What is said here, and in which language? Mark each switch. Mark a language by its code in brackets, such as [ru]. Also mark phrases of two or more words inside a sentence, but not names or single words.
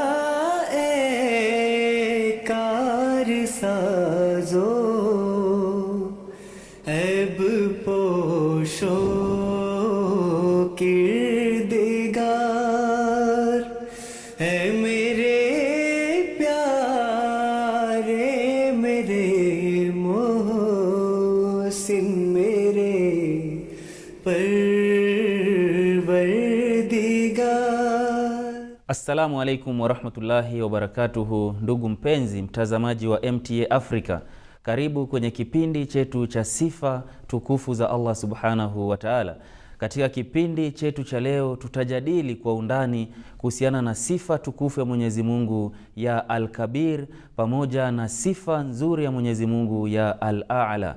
[ur] اے کار سازو عیب پوشو کردگار ہے میرے پیارے میرے محسن میرے پروردگار. [ar] السلام عليكم ورحمة الله وبركاته. [sw] Ndugu mpenzi mtazamaji wa MTA Africa, karibu kwenye kipindi chetu cha sifa tukufu za Allah [ar] سبحانه وتعالى. [sw] Katika kipindi chetu cha leo tutajadili kwa undani kuhusiana na sifa tukufu ya Mwenyezi Mungu ya Al-Kabir pamoja na sifa nzuri ya Mwenyezi Mungu ya Al-A'la.